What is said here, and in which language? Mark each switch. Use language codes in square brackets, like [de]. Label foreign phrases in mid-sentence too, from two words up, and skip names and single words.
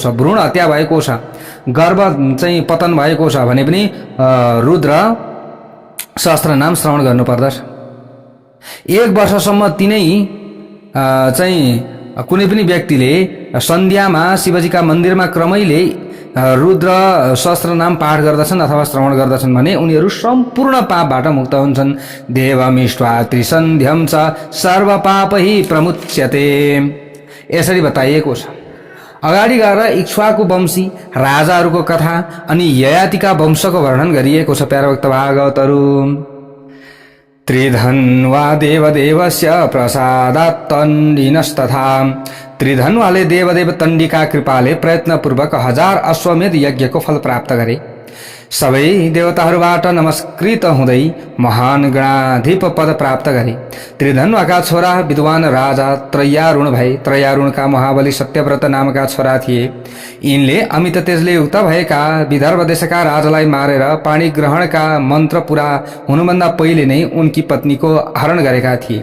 [ne] भ्रूण हत्या भएको छ, गर्भ चाहिँ पतन भएको छ भने पनि रुद्र सहस्त्र नाम श्रवण गर्नुपर्दछ। 1 वर्षसम्म तिनै चाहिँ कुनै पनि व्यक्तिले सन्ध्यामा शिवजीका मन्दिरमा क्रमैले रुद्र सहस्त्र नाम पाठ गर्दछन् अथवा श्रवण गर्दछन् भने उनीहरू सम्पूर्ण पापबाट मुक्त हुन्छन्। [sa] देवमिष्ट्वा त्रिसन्ध्यम च सर्व पापहि प्रमुच्यते। [ne] यसरी बताइएको छ। अगाडि गएर इक्ष्वाकु वंशी राजाहरूको कथा अनि ययातिका वंशको वर्णन गरिएको छ। प्यारभक्त भागवतहरू [sa] त्रिधन्वा देवदेवस्य प्रसादात् तण्डिनस्तथा। [ne] त्रिधन्वाले देवदेव तण्डिका कृपाले प्रयत्नपूर्वक 1000 अश्वमेध यज्ञको फल प्राप्त गरे। सबै देवताहरूबाट नमस्कृत हुँदै महान गणाधिप पद प्राप्त गरे। त्रिधन्वाका छोरा विद्वान राजा त्रयारुण भए। त्रयारुणका महाबली सत्यव्रत नामका छोरा थिए। यिनले अमित तेजले युक्त भएका विदर्भ देशका राजालाई मारेर पाणी ग्रहणका मन्त्र पूरा हुनुभन्दा पहिले नै उनकी पत्नीको हरण गरेका थिए।